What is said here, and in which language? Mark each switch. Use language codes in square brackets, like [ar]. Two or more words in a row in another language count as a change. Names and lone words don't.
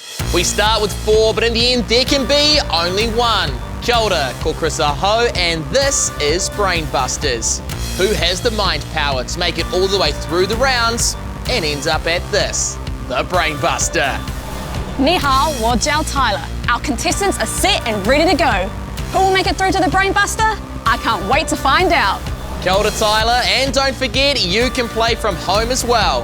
[en] We start with 4, but in the end, there can be only 1. [mi] Kia ora, ko Chris Aho, [en] and this is Brainbusters. Who has the mind power to make it all the way through the rounds and ends up at this, the Brainbuster? [zh] Ni hao, wo jiao Tyler. [en] Our contestants are set and ready to go. Who will make it through to the Brainbuster? I can't wait to find out. [mi] Kia ora, [en] Tyler, and don't forget, you can play from home as well.